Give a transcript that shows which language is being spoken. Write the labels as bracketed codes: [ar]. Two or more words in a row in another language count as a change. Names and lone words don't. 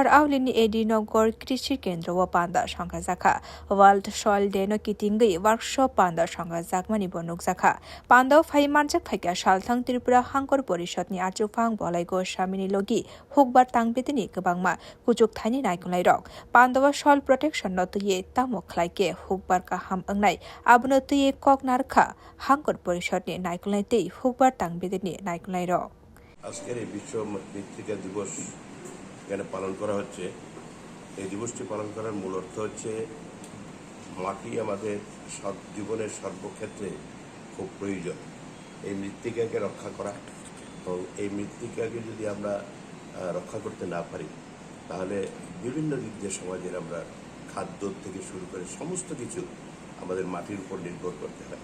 [trp] आवलिनि एडिनगर कृषि केन्द्रव पान्दा संखा जाखा वर्ल्ड सॉइल डे नो गिदिङै वर्कशॉप पान्दा संगा जागमानि बनुक जाखा पान्दाव फाइ मानजाक फाइका सालथां त्रिपुरा हांकर परिषदनि आचुफां बलाइगो सामिनि लगी हुकबार तांबिदिनि गोबांमा कुजुक थाइनि नायकुलाइ रक पान्दाव [en] soil protection [trp] न तुये तामो खलाइके हुकबार का हाम अंगनाय आबनो तुये कक नारखा हांकर परिषदनि नायकुलाइ तै हुकबार तांबिदिनि नायकुलाइ रक [bn] আজকের এই বিশ্ব মৃত্তিকা দিবস এখানে পালন করা হচ্ছে। এই দিবসটি পালন করার মূল অর্থ হচ্ছে মাটি আমাদের জীবনের সর্বক্ষেত্রে খুব প্রয়োজন। এই মৃত্তিকাকে রক্ষা করা এবং এই মৃত্তিকাকে যদি আমরা রক্ষা করতে না পারি তাহলে বিভিন্ন দিক দিয়ে সমাজের আমরা খাদ্য থেকে শুরু করে সমস্ত কিছু আমাদের মাটির উপর নির্ভর করতে হয়।